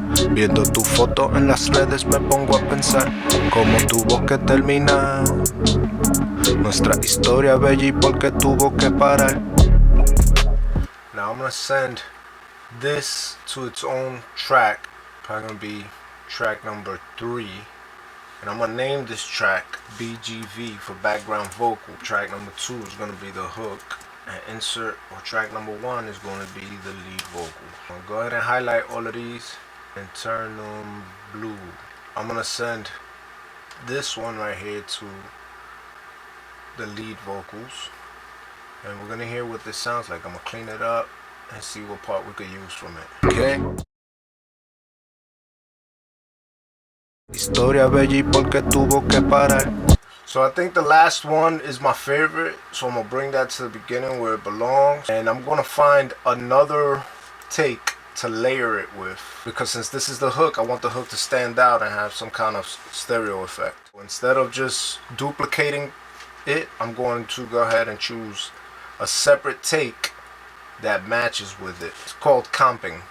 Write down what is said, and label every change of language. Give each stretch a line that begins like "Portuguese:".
Spanish: Viendo tu foto en las redes me pongo a pensar cómo tuvo que terminar nuestra historia bella y por qué tuvo que parar.
English: Now I'm gonna send this to its own track, probably gonna be track number 3, and I'm gonna name this track BGV for background vocal. Track number 2 is gonna be the hook, and insert or track number 1 is going to be the lead vocal. I'm gonna go ahead and highlight all of these and turn them blue. I'm gonna send this one right here to the lead vocals, and we're gonna hear what this sounds like. I'm gonna clean it up and see what part we could use from it. Okay.
Spanish: Historia bella y por qué tuvo que parar.
English: So I think the last one is my favorite, so I'm gonna bring that to the beginning where it belongs, and I'm gonna find another take to layer it with, because since this is the hook, I want the hook to stand out and have some kind of stereo effect. Instead of just duplicating it, I'm going to go ahead and choose a separate take that matches with it. It's called comping.